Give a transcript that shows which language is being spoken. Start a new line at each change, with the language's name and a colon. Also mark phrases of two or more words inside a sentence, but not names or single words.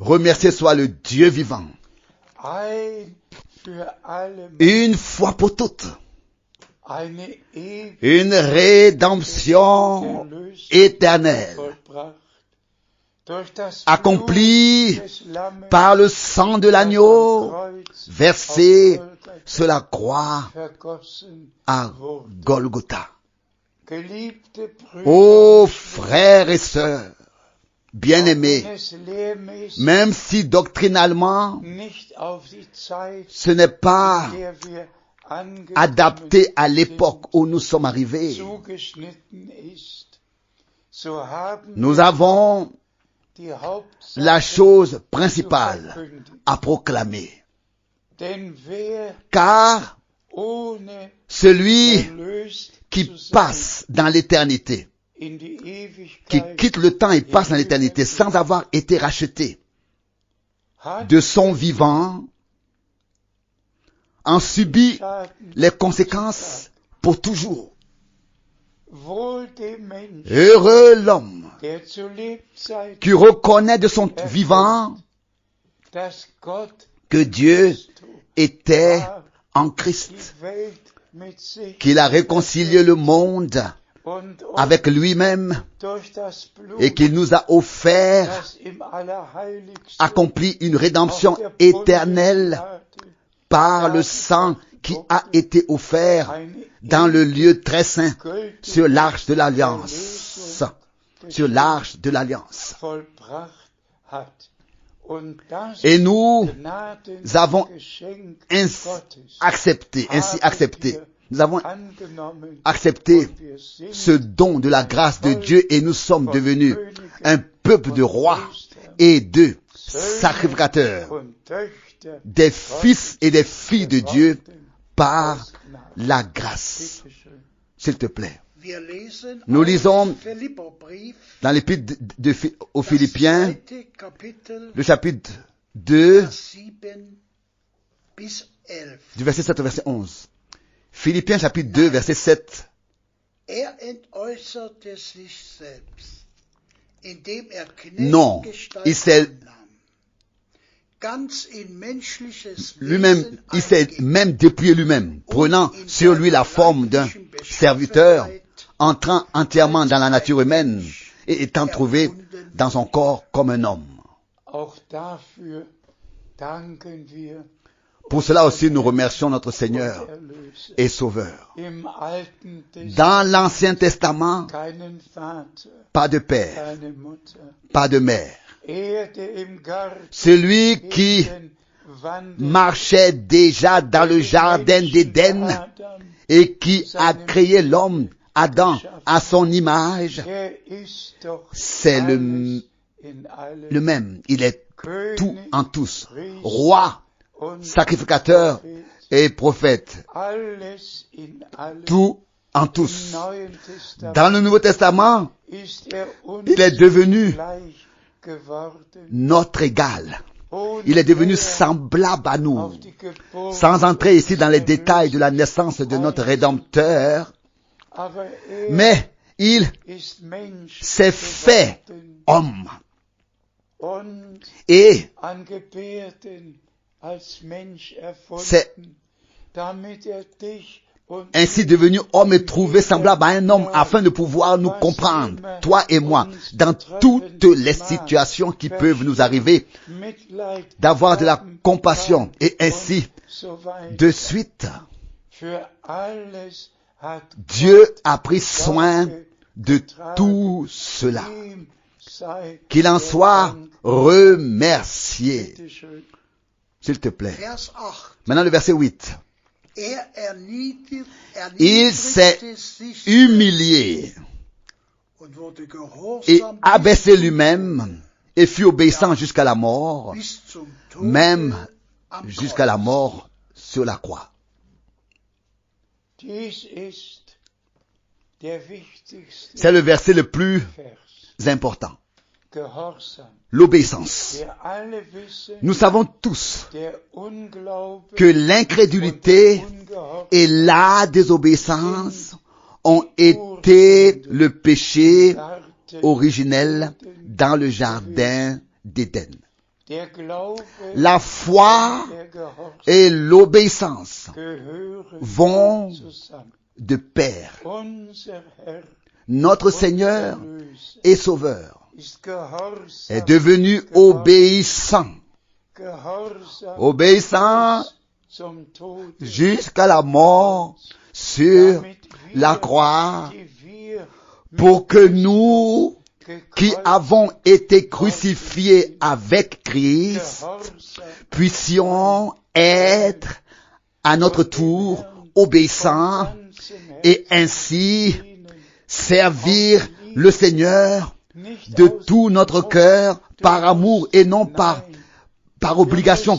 French: Remercié soit le Dieu vivant.
German: ein für alle Mal,
French: Une fois pour toutes,
German: eine ewige
French: une rédemption
German: Erlösung
French: éternelle,
German: vollbracht. Durch das
French: accomplie
German: Blut des Lammes
French: par le sang de
German: das
French: l'agneau,
German: am Kreuz
French: versé
German: auf Golgatha
French: sur la croix
German: vergossen
French: à
German: wurde.
French: Golgotha.
German: Geliebte Brüder,
French: Ô frères et sœurs, bien-aimés,
German: wenn es lehrmäßig
French: même si doctrinalement
German: nicht auf die Zeit,
French: ce n'est pas
German: in der wir angekommen
French: adapté à l'époque où nous sommes arrivés,
German: zugeschnitten ist, so haben
French: nous
German: wir
French: avons
German: die Hauptsache
French: la chose
German: zu
French: principale
German: verkündigen.
French: à proclamer.
German: Denn wer
French: Car
German: ohne
French: celui
German: erlöst
French: qui
German: zu sein
French: passe dans l'éternité,
German: in die
French: qui
German: Ewigkeit
French: quitte le temps et passe dans l'éternité sans avoir été racheté
German: hat
French: de son vivant, en subit
German: Schaden.
French: les conséquences pour toujours.
German: Wohl dem Menschen,
French: Heureux l'homme
German: der zu Lebzeiten,
French: qui reconnaît de son vivant
German: dass Gott
French: que Dieu
German: Christus
French: était
German: war,
French: en Christ,
German: die Welt mit sich
French: qu'il a réconcilié le monde
German: und uns
French: avec lui-même
German: durch das Blut,
French: et qu'il nous a offert,
German: das im Allerheiligsten
French: accompli une rédemption
German: auf der
French: éternelle
German: Bundeslade
French: par le sang qui a été offert dans le lieu très saint sur l'arche de l'alliance, sur l'arche de l'alliance.
German: vollbracht hat. Und das
French: Et nous avons
German: Gnadengeschenk
French: ainsi
German: Gottes
French: accepté, nous avons
German: angenommen
French: accepté
German: und wir sind
French: ce don de la grâce de Dieu et nous sommes devenus un peuple de rois et de sacrificateurs,
German: und Töchter
French: des fils et des filles de Dieu par la grâce.
German: Bitteschön.
French: S'il te plaît.
German: Wir lesen
French: Nous
German: aus
French: lisons
German: Philipperbrief,
French: dans l'épître aux
German: das
French: Philippiens,
German: 2. Kapitel,
French: le chapitre 2,
German: Vers 7 bis 11.
French: du verset 7 au verset 11. Philippiens chapitre 2, verset 7.
German: Er entäußerte sich selbst, indem er
French: Non, il s'est
German: Knechtsgestalt annahm, ganz in menschliches
French: lui-même,
German: Wesen
French: il s'est
German: einging
French: même dépouillé lui-même, prenant sur lui la forme d'un serviteur, entrant entièrement dans la nature humaine et étant trouvé dans son corps comme un homme.
German: Auch dafür danken wir
French: Pour cela aussi, nous remercions notre Seigneur
German: Erlöser.
French: et Sauveur.
German: Im Alten Testament
French: Dans l'Ancien Testament,
German: keinen Vater,
French: pas de père,
German: keine Mutter.
French: pas de mère.
German: Er, der im Garten
French: Celui qui
German: wandelt,
French: marchait déjà dans le jardin d'Éden Adam, et qui a créé l'homme, Adam, à son image,
German: ist doch
French: c'est
German: alles
French: le
German: in allem
French: même. Il est
German: König
French: tout en tous. Roi,
German: und
French: sacrificateur
German: Prophet,
French: et prophète.
German: alles in allem.
French: Tout en
German: Im
French: tous.
German: Neuen Testament
French: Dans le Nouveau Testament,
German: ist uns
French: il est devenu
German: gleich geworden.
French: notre égal.
German: Ohne
French: Il est devenu
German: der
French: semblable à nous.
German: auf die Geburt
French: Sans entrer ici dans les détails de la naissance de notre Rédempteur,
German: aber er
French: mais il
German: ist Mensch
French: s'est fait
German: geworden
French: homme.
German: und
French: Et
German: an Gebärden als Mensch
French: C'est
German: erfunden, damit dich und
French: ainsi devenu homme et trouvé semblable à un homme afin de pouvoir nous comprendre, toi et moi, dans toutes les situations qui peuvent nous arriver,
German: Mitleid
French: d'avoir de la
German: haben
French: compassion et ainsi
German: und so weiter.
French: de suite.
German: Für alles hat
French: Dieu a pris soin de tout cela.
German: Ihm sei
French: Qu'il en
German: der
French: soit
German: Dank.
French: remercié.
German: Bitte schön.
French: S'il te plaît.
German: Vers 8.
French: Maintenant le verset 8. Il s'est
German: erniedrigte sich
French: humilié
German: und wurde
French: et
German: gehorsam
French: abaissé lui-même et fut obéissant jusqu'à la mort,
German: bis zum Tode
French: même
German: am
French: jusqu'à la
German: Kreuz.
French: mort sur la croix.
German: Dies ist der wichtigste
French: C'est le verset le plus
German: Vers.
French: important.
German: Gehorsam.
French: L'obéissance.
German: Wir alle wissen,
French: Nous savons tous
German: der Unglaube
French: que l'incrédulité et la désobéissance ont été le péché originel dans le jardin d'Éden.
German: der Glaube
French: La foi
German: und der Gehorsam
French: et l'obéissance
German: gehören
French: vont
German: zusammen.
French: de pair.
German: Unser Herr
French: Notre Seigneur
German: Erlöser
French: et Sauveur
German: ist gehorsam,
French: est devenu obéissant, obéissant
German: zum Tod,
French: jusqu'à la mort sur la croix, pour que nous qui avons été crucifiés avec Christ puissions être à notre tour obéissants et ainsi servir le Seigneur de tout notre cœur par amour et non par obligation.